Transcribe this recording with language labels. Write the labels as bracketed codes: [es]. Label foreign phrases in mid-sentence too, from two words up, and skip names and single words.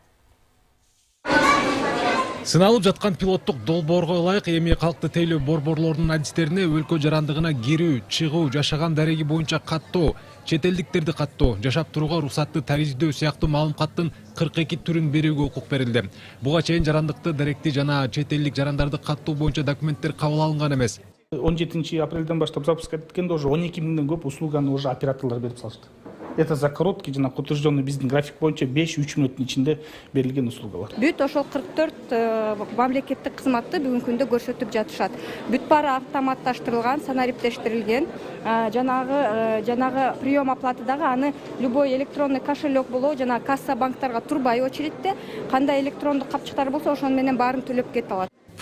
[ky] Сыналып жаткан пилоттук долбоорго ылайык эми калкты тейлөө борборлорунун адистерине өлкө жарандыгына кирүү, чыгуу, жашаган дареги боюнча каттоо, чет элдиктерди каттоо, жашап турууга уруксатты тарифдөө сыяктуу маалыматтын 42 түрүн берүүгө укук берилди. Буга чейин жарандыкты, даректи жана чет элдик жарандарды каттоо боюнча документтер кабыл алынган эмес. 17 апрелден баштап запуск эткенде уже 12 миңден көп услуганы уже операторлор берип салышты. [ru] Это за короткий [ky] жана утвержденный биздин график боюнча 5-3 мүнөттүн ичинде берилген услугалар. Бүт ошол 44 мамлекеттик кызматты бүгүнкү күндө көрсөтүп жатышат. Бүт баары автоматташтырылган, санариптештирилген. Жанагы [ru] прием оплаты [ky] дагы аны [ru] любой электронный кошелек [ky] болобу жана касса банктарга турбай очередте, кандай электрондук капчыктар болсо ошону менен баарын төлөп кете алат.